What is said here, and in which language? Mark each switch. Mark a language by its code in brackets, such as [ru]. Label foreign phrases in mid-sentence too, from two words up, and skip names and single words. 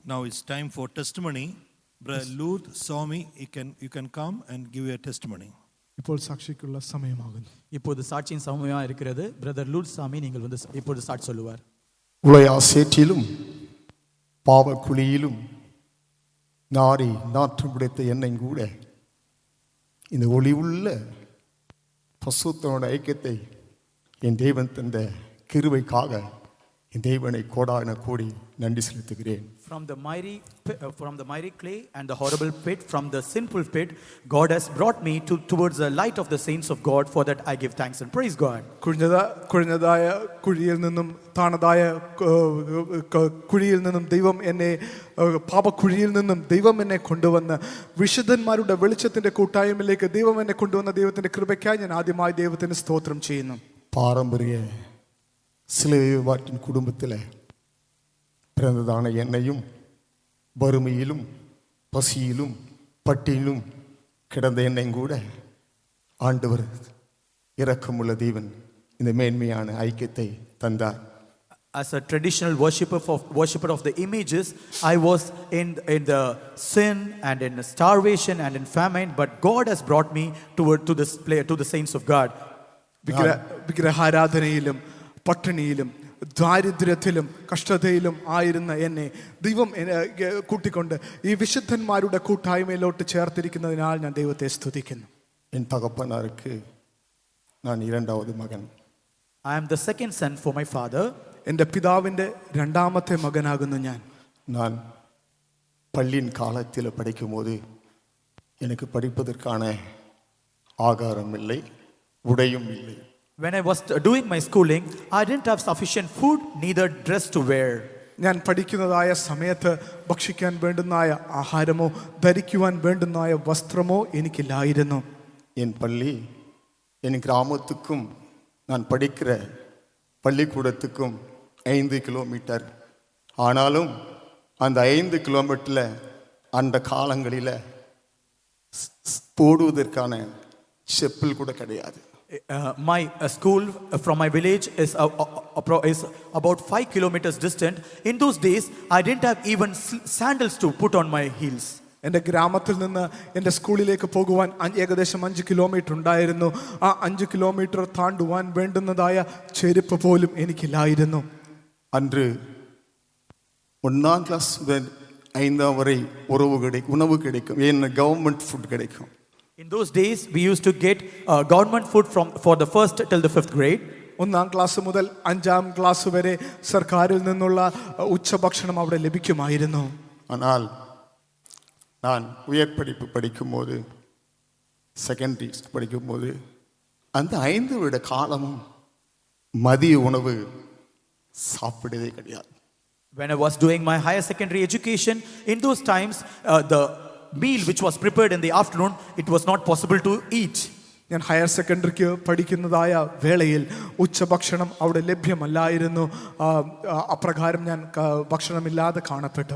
[en] Now it's time for testimony. Brother Lourdu Swamy, you can come and give your testimony. [ml] ഇപ്പോൾ സാക്ഷിക്കുള്ള സമയമാകുന്നു. [ta] இப்போது சாட்சியின் சமயமா இருக்கிறது. பிரதர் லூர்து சாமி நீங்கள் வந்து இப்போது சாட்சி சொல்லுவார். உலயா சேற்றிலும் பாவ குழியிலும் நாரி நாற்றம் பிடித்த என்னை கூட இந்த ஒளி உள்ள பசுத்தனோட ஐக்கியத்தை என் தேவன் தந்த கிருபைக்காக என் தேவனை கோடான கோடி நன்றி செலுத்துகிறேன். [en] From the miry clay and the horrible pit, from the sinful pit, God has brought me towards the light of the saints of God. For that I give thanks and praise God. [ml] കുഴിഞ്ഞതായ കുഴിയിൽ നിന്നും താണതായ കുഴിയിൽ നിന്നും ദൈവം എന്നെ പാപക്കുഴിയിൽ നിന്നും ദൈവം എന്നെ കൊണ്ടുവന്ന് വിശുദ്ധന്മാരുടെ വെളിച്ചത്തിന്റെ കൂട്ടായ്മയിലേക്ക് ദൈവം എന്നെ കൊണ്ടുവന്ന ദൈവത്തിന്റെ കൃപയ്ക്കായി ഞാൻ ആദ്യമായി ദൈവത്തിന് സ്തോത്രം ചെയ്യുന്നു. [ta] பாரம்பரிய சிலுவைவாட்டின் குடும்பத்தில் பிறந்ததான என்னையும் வறுமையிலும் பசியிலும் பட்டியிலும் கிடந்த என்னையும் கூட ஆண்டவர் இரக்கமுள்ள தேவன் இந்த மேன்மையான ஐக்கியத்தை தந்தார். [en] As a traditional worshipper of the images, I was in the sin and in starvation and in famine, but God has brought me to the saints of God. [ml] വിഗ്രഹാരാധനയിലും പട്ടിണിയിലും ദാരിദ്ര്യത്തിലും കഷ്ടതയിലും ആയിരുന്ന എന്നെ ദൈവം കൂട്ടിക്കൊണ്ട് ഈ വിശുദ്ധന്മാരുടെ കൂട്ടായ്മയിലോട്ട് ചേർത്തിരിക്കുന്നതിനാൽ ഞാൻ ദൈവത്തെ സ്തുതിക്കുന്നു. [ta] என் தகப்பனாருக்கு நான் இரண்டாவது மகன். [en] I am the second son for my father. [ml] എൻ്റെ പിതാവിൻ്റെ രണ്ടാമത്തെ മകനാകുന്നു ഞാൻ. [ta] நான் பள்ளியின் காலத்தில் படிக்கும்போது எனக்கு படிப்பதற்கான ஆகாரம் இல்லை, உடையும் இல்லை. [en] When I was doing my schooling, I didn't have sufficient food, neither dress to wear. [ml] ഞാൻ പഠിക്കുന്നതായ സമയത്ത് ഭക്ഷിക്കാൻ വേണ്ടുന്നായ ആഹാരമോ ധരിക്കുവാൻ വേണ്ടുന്നായ വസ്ത്രമോ എനിക്കില്ലായിരുന്നു. [ta] என் பள்ளி என் கிராமத்துக்கும் நான் படிக்கிற பள்ளிக்கூடத்துக்கும் 5 கிலோமீட்டர். ஆனாலும் அந்த 5 கிலோமீட்டரில் அந்த காலங்களில் போடுவதற்கான செப்பல் கூட கிடையாது. [en] My school from my village is about 5 kilometers distant. In those days, I didn't have even sandals to put on my heels. [ml] എൻ്റെ ഗ്രാമത്തിൽ നിന്ന് എൻ്റെ സ്കൂളിലേക്ക് പോകുവാൻ ഏകദേശം 5 കിലോമീറ്റർ ഉണ്ടായിരുന്നു. ആ 5 കിലോമീറ്റർ താണ്ടുവാൻ വേണ്ടുന്നതായ ചെരുപ്പ് പോലും എനിക്കില്ലായിരുന്നു. [ta] அன்று 1ஆம் கிளாஸ் 5ஆம் வரை உணவு கிடைக்கும். ஏன்னா [en] government food [ta] கிடைக்கும். [en] In those days, we used to get government food for the first till the 5th grade. [ml] 1ആം ക്ലാസ് മുതൽ 5ആം ക്ലാസ് വരെ സർക്കാരിൽ നിന്നുള്ള ഉച്ചഭക്ഷണം അവിടെ ലഭിക്കുമായിരുന്നു. [ta] ஆனால் நான் உயர் படிப்பு படிக்கும்போது செகண்டரி படிக்கும்போது அந்த 5 வருட காலமும் மதிய உணவு சாப்பிடவே கிடையாது. [en] When I was doing my higher secondary education, in those times, the meal which was prepared in the afternoon, it was not possible to eat. [ml] ഞാൻ [en] higher secondary [ml] പഠിക്കുന്നതായ വേളയിൽ ഉച്ചഭക്ഷണം അവിടെ ലഭ്യമല്ലായിരുന്നു. അപ്രകാരം ഞാൻ ഭക്ഷണമില്ലാതെ കാണപ്പെട്ടു.